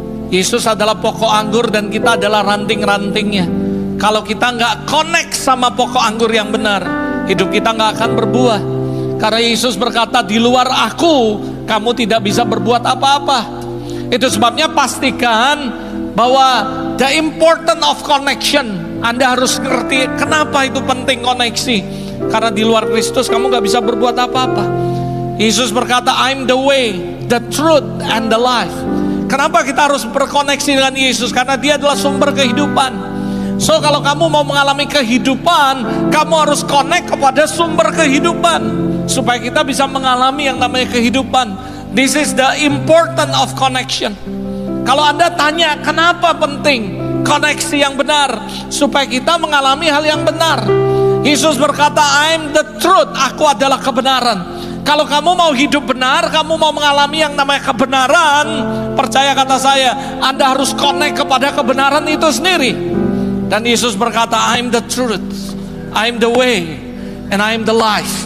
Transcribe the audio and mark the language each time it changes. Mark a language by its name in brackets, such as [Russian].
[Indonesian] Yesus adalah pokok anggur dan kita adalah ranting-rantingnya. Kalau kita nggak connect sama pokok anggur yang benar, hidup kita nggak akan berbuah. Karena Yesus berkata, di luar aku, kamu tidak bisa berbuat apa-apa. Itu sebabnya pastikan bahwa [English] the importance of connection. [Indonesian] Anda harus ngerti kenapa itu penting koneksi. Karena di luar Kristus kamu gak bisa berbuat apa-apa. Yesus berkata, [English] I'm the way, the truth, and the life. [Indonesian] Kenapa kita harus berkoneksi dengan Yesus? Karena Dia adalah sumber kehidupan. So kalau kamu mau mengalami kehidupan, kamu harus connect kepada sumber kehidupan, supaya kita bisa mengalami yang namanya kehidupan. [English] This is the importance of connection. [Indonesian] Kalau Anda tanya kenapa penting koneksi yang benar, supaya kita mengalami hal yang benar. Yesus berkata, [English] I'm the truth, [Indonesian] aku adalah kebenaran. Kalau kamu mau hidup benar, kamu mau mengalami yang namanya kebenaran, percaya kata saya, Anda harus connect kepada kebenaran itu sendiri. Dan Yesus berkata, [English] I'm the truth, I'm the way, and I'm the life.